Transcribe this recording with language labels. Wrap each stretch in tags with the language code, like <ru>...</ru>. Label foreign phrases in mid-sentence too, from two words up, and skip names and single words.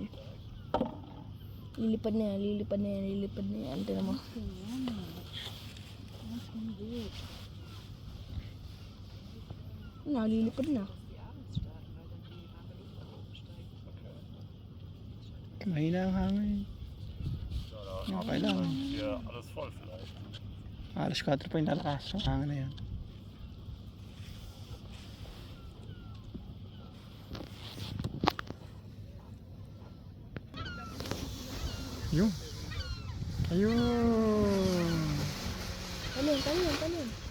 <tl>Lilipad na yan, lilipad na yan, lilipad na yan. Tignan mo. Lilipad na. Mahina ang hangin. Okay lang.</tl> <de>Ja, alles voll vielleicht.</de> <tl>Alas 4 pa yung lalakas. Ang hangin na yan. Ayun. Ayun. Talon, talon, talon.</tl>